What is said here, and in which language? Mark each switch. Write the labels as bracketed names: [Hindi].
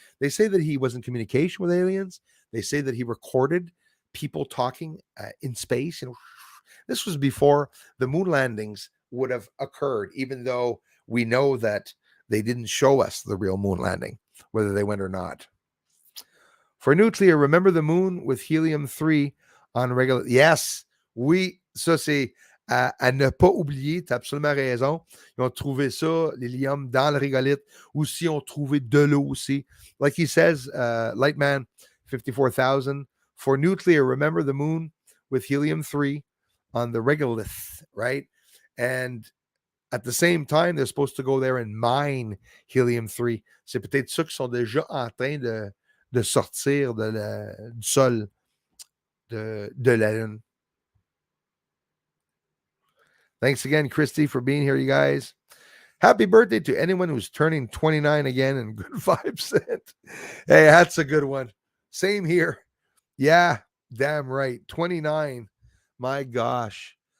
[English] They say that he was in communication with aliens. They say that he recorded people talking in space. This was before the moon landings would have occurred, even though we know that they didn't show us the real moon landing, whether they went or not. For nuclear, remember the moon with helium-3 on regular. [French] Yes, oui, ça c'est à ne pas oublier, tu as absolument raison. Ils ont trouvé ça, l'hélium, dans le régolithe. Aussi, ils ont trouvé de l'eau aussi. [English] Like he says, Lightman 54,000. For nuclear, remember the moon with helium-3 on the regolith, right? And at the same time, they're supposed to go there and mine helium-3. [French] C'est peut-être ceux qui sont déjà en train de sortir du sol de la Lune. [English] Thanks again, Christy, for being here, you guys. Happy birthday to anyone who's turning 29 again, and good vibes. Hey, that's a good one. Same here. Yeah, damn right. 29. My gosh.